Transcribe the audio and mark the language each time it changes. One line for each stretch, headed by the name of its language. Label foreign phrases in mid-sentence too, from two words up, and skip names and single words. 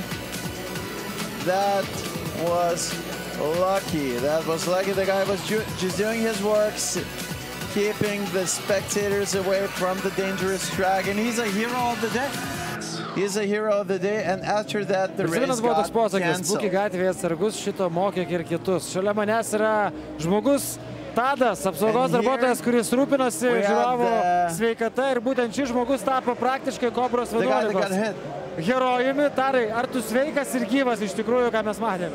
English: That was lucky. That was lucky. The guy was just doing his work, keeping the spectators away from the dangerous track, and he's a hero of the day. He's a hero of the day, and after that the race got canceled.
Lithuanian: Būkit gatvėje atsargus, šito mokyk ir kitus. Šalia manęs yra žmogus Tadas, apsaugos darbuotojas, kuris rūpinasi žiūrovo sveikata, ir būtent šis žmogus tapo praktiškai Kobros 11 herojumi. Tarai, ar tu sveikas ir gyvas iš tikrųjų, ką mes matėme?